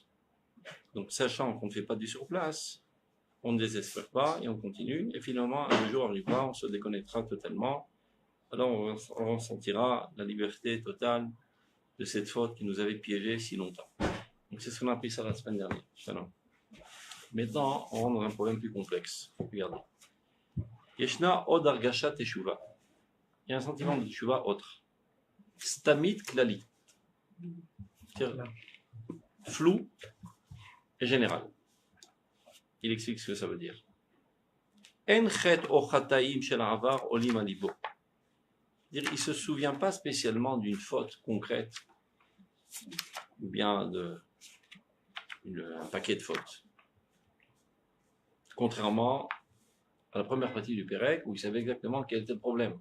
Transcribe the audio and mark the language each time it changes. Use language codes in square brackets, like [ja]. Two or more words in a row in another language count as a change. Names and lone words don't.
[fr] Donc, sachant qu'on ne fait pas du surplace, on ne désespère pas et on continue. Et finalement, un jour arrivera, on se déconnectera totalement. Alors, on ressentira la liberté totale de cette faute qui nous avait piégés si longtemps. Donc, c'est ce qu'on a appris ça la semaine dernière. Shalom. Maintenant, on rentre dans un problème plus complexe. Regardez. [he] ישנה עוד הרגשת תשובה. [fr] Il y a un sentiment de teshuva autre. [he] סתמית כללית. [fr] Flou et général. Il explique ce que ça veut dire. [he] אין חטא או חטאים של עבר עולים על ליבו. [fr] Il ne se souvient pas spécialement d'une faute concrète ou bien un paquet de fautes. Contrairement à la première partie du Pérec où il savait exactement quel était le problème.